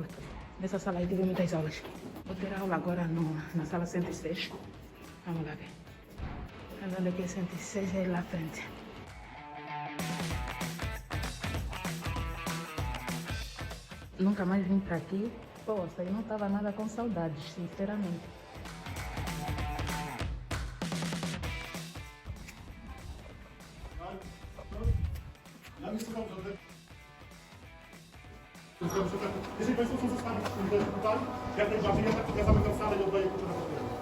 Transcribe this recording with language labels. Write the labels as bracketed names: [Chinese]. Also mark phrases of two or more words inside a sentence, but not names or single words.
[Portuguese] Nessa sala aí tive muitas aulas. Vou ter aula agora na sala 106. Vamos lá ver. Andando aqui 106 é lá à frente. Nunca mais vim para aqui. Poxa, eu não estava nada com saudades, sinceramente. [Polish] Jeżeli Państwo chcą zostawić tutaj, jak najbardziej, ja zamykam salę i oddaję klucze na papierę.